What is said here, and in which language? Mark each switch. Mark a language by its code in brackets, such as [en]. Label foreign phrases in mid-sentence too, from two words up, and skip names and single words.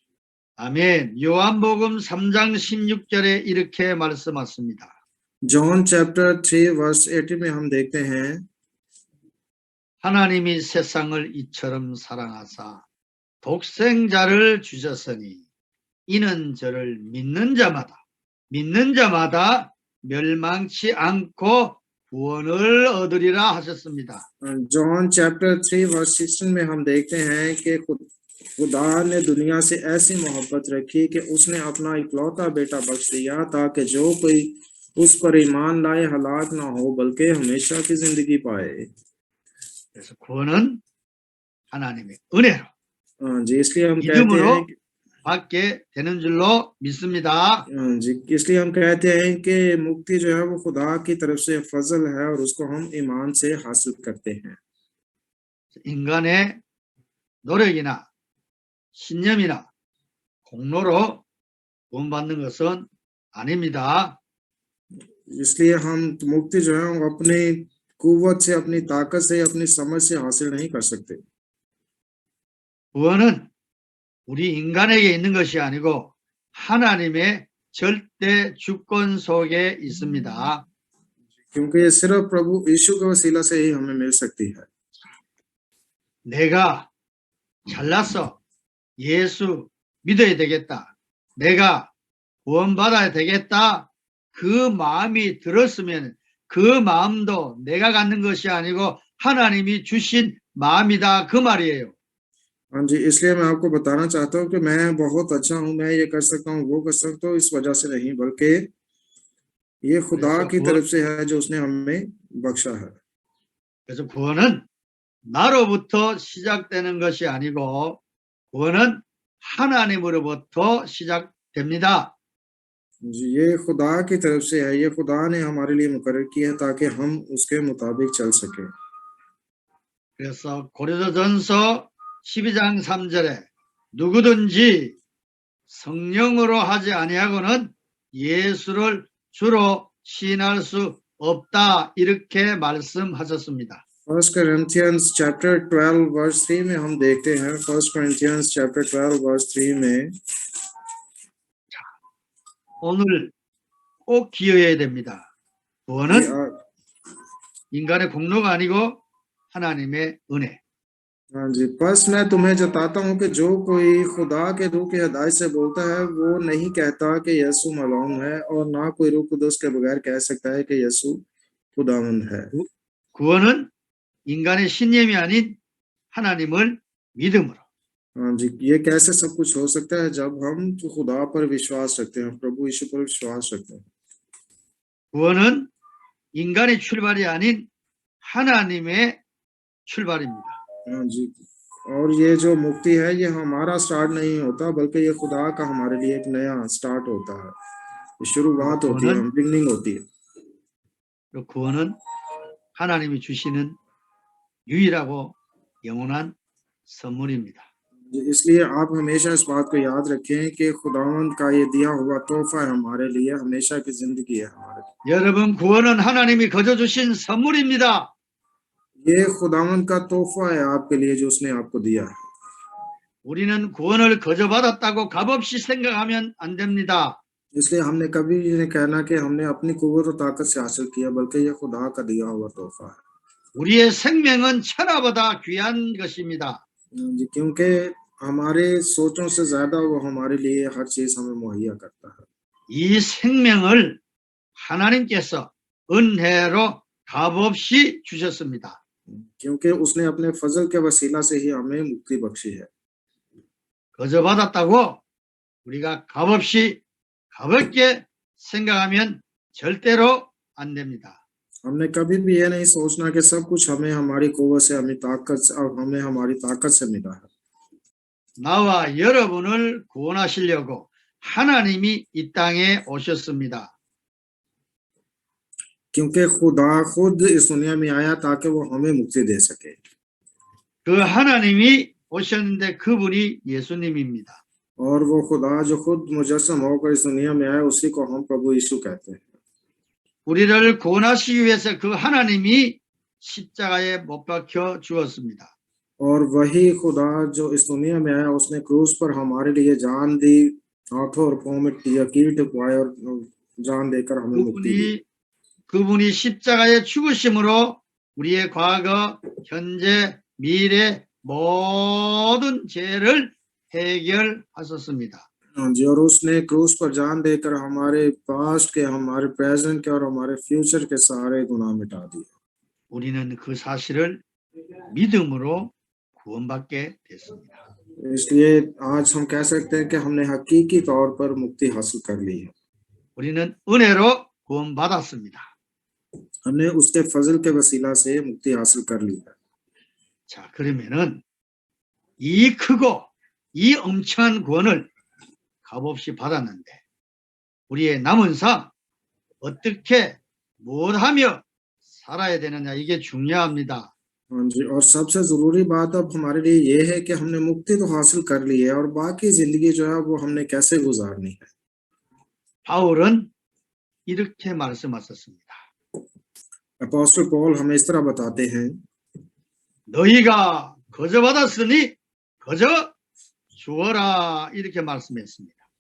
[hi] आमीन [ko] 아멘. 요한복음 3장 16절에 이렇게 말씀하십니다. [hi] जॉन [en] chapter 3 verse 80 [hi] में हम देखते हैं [ko] 하나님이 세상을 이처럼 사랑하사 독생자를 주셨으니 이는 저를 믿는 자마다 멸망치 않고 구원을 얻으리라 하셨습니다. [hi] जॉन [en] chapter 3 verse 16 [hi] में हम देखते हैं कि खुदा ने दुनिया से ऐसी मोहब्बत रखी कि उसने अपना इकलौता बेटा बख्श दिया ताकि जो कोई उस पर ईमान लाए हलाक ना हो बल्कि हमेशा की जिंदगी पाए। [ko] 그래서 구원은 하나님의 은혜로 [hi] जी इसलिए हम कहते हैं [ko] 믿음으로 받게 되는 줄로 믿습니다. [hi] जी इसलिए हम कहते हैं कि मुक्ति जो है वो खुदा की तरफ से फजल है और उसको हम ईमान से हासिल करते हैं। [ko] 인간의 노력이나 신념이나 공로로 구원받는 것은 아닙니다. [hi] इसलिए हम मुक्ति जो है वो अपनी कुव्वत से अपनी ताकत से अपनी समझ से हासिल नहीं कर सकते। [ko] 구원은 우리 인간에게 있는 것이 아니고 하나님의 절대 주권 속에 있습니다. [hi] क्योंकि ये सिर्फ प्रभु यीशु के वसीला से ही हमें मिल सकती है। [ko] 내가 잘났어. 예수 믿어야 되겠다. 내가 구원받아야 되겠다. 그 마음이 들었으면 그 마음도 내가 갖는 것이 아니고 하나님이 주신 마음이다. 그 말이에요. [hi] हाँ जी इसलिए मैं आपको बताना चाहता हूँ कि मैं बहुत अच्छा हूँ, मैं ये कर सकता हूँ, वो कर सकता हूँ, इस वजह से नहीं बल्कि ये खुदा की तरफ से है जो उसने हमें बख्शा है। [ko] 그래서 구원은 나로부터 시작되는 것이 아니고 구원은 하나님으로부터 시작됩니다. [hi] जी ये खुदा की तरफ से है, ये खुदा ने हमारे लिए मुकर्रर किया है ताकि हम उसके मुताबिक चल सके। [ko] 그래서 고린도전서 12장 3절에 누구든지 성령으로 하지 아니하고는 예수를 주로 시인할 수 없다 이렇게 말씀하셨습니다. [hi] 1 Corinthians [en] chapter 12 verse 3 [hi] में हम देखते हैं 1 Corinthians [en] chapter 12 verse 3 [hi] में [ko] 오늘 꼭 기억해야 됩니다. 구원은 [hi] ये [ko] 인간의 공로가 아니고 하나님의 은혜. [hi] हाँ जी बस मैं तुम्हें जताता हूँ कि जो कोई खुदा के रूह की हिदायत से बोलता है वो नहीं कहता कि यीशु मलऊन है और ना कोई रूह कुदस के बगैर कह सकता है कि यीशु खुदावंद है। [ko] 구원은 인간의 신념이 아닌 하나님을 믿음으로. [hi] हाँ जी ये कैसे सब कुछ हो सकता है जब हम तो खुदा पर विश्वास रखते हैं, प्रभु यीशु पर विश्वास रखते हैं। [ko] 구원은 인간의 출발이 아닌 하나님의 출발입니다. [hi] हाँ जी और ये जो मुक्ति है ये हमारा स्टार्ट नहीं होता बल्कि ये खुदा का हमारे लिए एक नया स्टार्ट होता है, शुरुआत होती है, बिगनिंग होती है। [ko] 그리고 구원은 하나님이 주시는 유일하고 영원한 선물입니다. [hi] इसलिए आप हमेशा इस बात को याद रखें कि खुदावंद का ये दिया हुआ तोहफा है हमारे लिए, हमेशा की जिंदगी है हमारे लिए। [ko] 여러분 구원은 하나님이 거저 주신 선물입니다. [hi] ये खुदावंद का तोहफा है आपके लिए जो उसने आपको दिया है। [ko] 우리는 구원을 거저 받았다고 값없이 생각하면 안 됩니다. [hi] इसलिए हमने कभी ये नहीं कहना कि हमने अपनी कुव्वत और ताकत से हासिल किया बल्कि ये खुदा का दिया हुआ तोहफा है। [ko] 우리의 생명은 천하보다 귀한 것입니다. [hi] जी क्योंकि हमारे सोचों से ज्यादा वो हमारे लिए हर चीज हमें मुहैया करता है। [ko] 이 생명을 하나님께서 은혜로 값없이 주셨습니다. [hi] क्योंकि उसने अपने फजल के वसीला से ही हमें मुक्ति बख्शी है। [ko] 거저 받았다고 우리가 값없이 가볍게 생각하면 절대로 안 됩니다. [hi] हमने कभी भी ये नहीं सोचना कि सब कुछ हमें हमारी कुव्वत से हमें हमारी ताकत से मिला है। [ko] 나와 여러분을 구원하시려고 하나님이 이 땅에 오셨습니다. [hi] क्योंकि खुदा खुद इस दुनिया में आया ताकि वो हमें मुक्ति दे सके। [ko] 그 하나님이 오셨는데 그분이 예수님입니다. [hi] और वो खुदा जो खुद मुजस्सम होकर इस दुनिया में आया उसी को हम प्रभु यीशु कहते हैं। [ko] 우리를 구원하시기 위해서 그 하나님이 십자가에 못 박혀 죽었습니다. [hi] और वही खुदा जो इस दुनिया में आया, उसने क्रूस पर हमारे लिए जान दी, हाथों और पांव में कील ठुकवाए और जान देकर हमें मुक्ति दी। [ko] 그분이 십자가의 죽으심으로 우리의 과거, 현재, 미래 모든 죄를 해결하셨습니다. [hi] हाँ जी, और उसने क्रूस पर जान देकर हमारे पास्ट के, हमारे प्रेजेंट के और हमारे फ्यूचर के सारे गुनाह मिटा दिए। [ko] 우리는 그 사실을 믿음으로 구원받게 됐습니다. [hi] इसलिए आज हम कह सकते हैं कि हमने हकीकी तौर पर मुक्ति हासिल कर ली है। [ko] 우리는 은혜로 구원받았습니다. [hi] हमने उसके फजल के वसीला से मुक्ति हासिल कर ली है। [ko] 자, 그러면은 이 크고 이 엄청난 구원을 값없이 받았는데 우리의 남은 삶 어떻게 뭘 하며 살아야 되느냐, 이게 중요합니다. [hi] हाँ जी, और सबसे जरूरी बात अब हमारे लिए ये है कि हमने मुक्ति तो हासिल कर ली है और बाकी जिंदगी जो है वो हमने कैसे गुजारनी है। [ko] 바울은 이렇게 말씀하셨습니다. [hi] अपोस्टल पॉल हमें इस तरह बताते हैं, [ko] 너희가 거저 받았으니 거저 주어라, 이렇게 말씀했습니다.